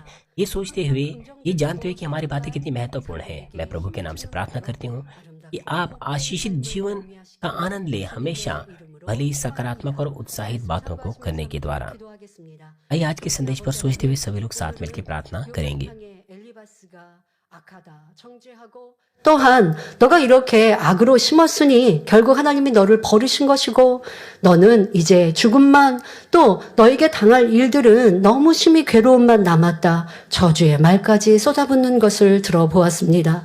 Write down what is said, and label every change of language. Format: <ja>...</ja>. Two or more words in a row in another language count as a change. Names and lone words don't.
<hi>ये सोचते हुए, ये जानते हुए कि हमारी बातें कितनी महत्वपूर्ण है, मैं प्रभु के नाम से प्रार्थना करती हूँ कि आप आशीषित जीवन का आनंद ले, हमेशा भली, सकारात्मक और उत्साहित बातों को करने के द्वारा। आइए आज के संदेश पर सोचते हुए सभी लोग साथ मिलकर प्रार्थना करेंगे।</hi> <ko>또한 너가 이렇게 악으로 심었으니 결국 하나님이 너를 버리신 것이고 너는 이제 죽음만, 또 너에게 당할 일들은 너무 심히 괴로움만 남았다. 저주의 말까지 쏟아붓는 것을 들어보았습니다.</ko>